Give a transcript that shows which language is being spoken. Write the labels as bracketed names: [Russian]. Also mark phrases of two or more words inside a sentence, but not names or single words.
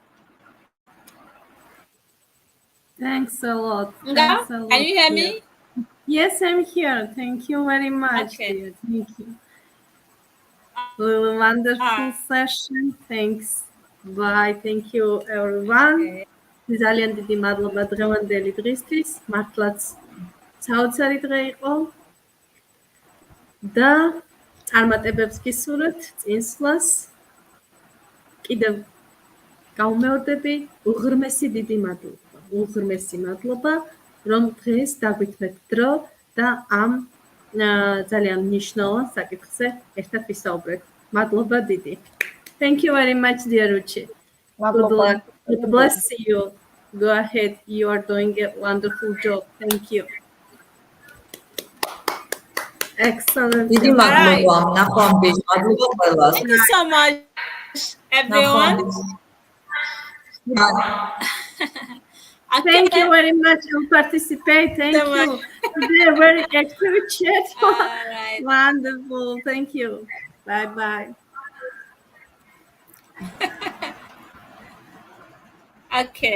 [English] Thanks a lot. Nga, Thanks a lot. can you hear dear. me? Yes, I'm here. Thank you very much, Okay. dear. Thank you. Wonderful Ah. session. Thanks. Bye. Thank you, everyone. Okay. [Georgian] ძალიან დიდი მადლობა დღევანდელი დღისთვის. მართლაც საოცარი დღე იყო. და წარმატებებს გისურვებთ წინსვლას. კიდევ გავმეორდები, უღრმესი დიდი მადლობა. უღრმესი მადლობა, რომ დღეს დაგვითმეთ დრო და ამ ძალიან მნიშვნელოვან საკითხზე ერთად ვისაუბრეთ. მადლობა დიდი. [English] Thank you very much, dear Ruchi. Good luck. God bless you. Go ahead. You are doing a wonderful job. Thank you. Excellent. [Georgian] დიდი მადლობა ნახვამდის მადლობა ყველას [English] Thank you so much, everyone. Thank you very much for participating. Thank So you. much. They are very active chat. All right. Wonderful. Thank you. Bye bye. Okay.